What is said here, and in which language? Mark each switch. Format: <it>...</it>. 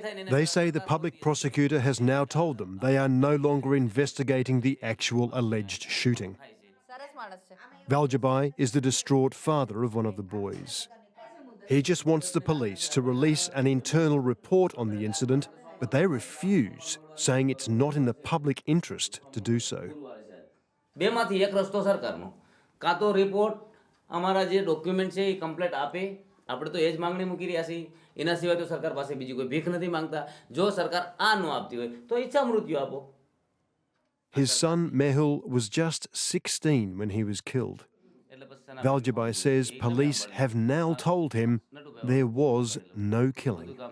<en>They say the public prosecutor has now told them they are no longer investigating the actual alleged shooting. Valjabai is the distraught father of one of the boys. He just wants the police to release an internal report on the incident, but they refuse, saying it's not in the public interest to do so.</en> <gu>બેમાંથી એક રસ્તો સરકારનો, કાં તો report અમારા જે document છે એ complete આપે, આપણે તો એ જ માંગણી મૂકી રહ્યા છીએ, એના સિવાય તો સરકાર પાસે બીજી કોઈ ભીખ નથી માંગતા. જો સરકાર આ ન આપતી હોય તો ઈચ્છા મૃત્યુ આપો.</gu> <en>His son Mehul was just 16 when he was killed. Valjabai says police have now told him there was no killing.</en>